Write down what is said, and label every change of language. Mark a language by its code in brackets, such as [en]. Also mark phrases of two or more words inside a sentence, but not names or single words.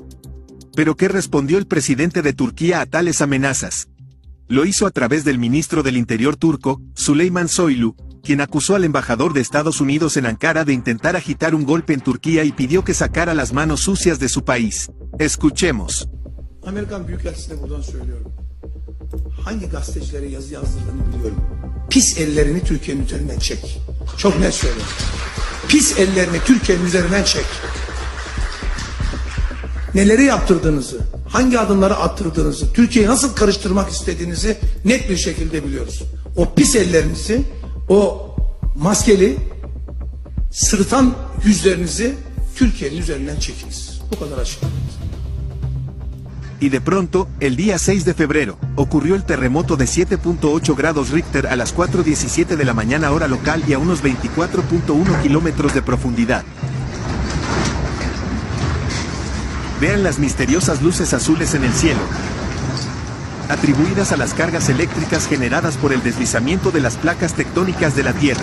[es] ¿Pero qué respondió el presidente de Turquía a tales amenazas? Lo hizo a través del ministro del Interior turco, Süleyman Soylu, quien acusó al embajador de Estados Unidos en Ankara de intentar agitar un golpe en Turquía y pidió que sacara las manos sucias de su país. Escuchemos. [tr] Amerikan Büyükelçisi'ne buradan söylüyorum. Hangi gazetecilere yazı yazdırdığını biliyorum. Pis ellerini Türkiye'nin üzerinden çek. Çok net söylüyorum. Pis ellerini Türkiye'nin üzerinden çek. Neleri yaptırdığınızı, hangi adımları attırdığınızı, Türkiye'yi nasıl karıştırmak istediğinizi net bir şekilde biliyoruz. O pis ellerinizi, o maskeli, sırıtan yüzlerinizi Türkiye'nin üzerinden çekiniz. Bu kadar açık. [es] Y de pronto, el día 6 de febrero, ocurrió el terremoto de 7.8 grados Richter a las 4:17 de la mañana hora local y a unos 24.1 kilómetros de profundidad. Vean las misteriosas luces azules en el cielo, atribuidas a las cargas eléctricas generadas por el deslizamiento de las placas tectónicas de la Tierra.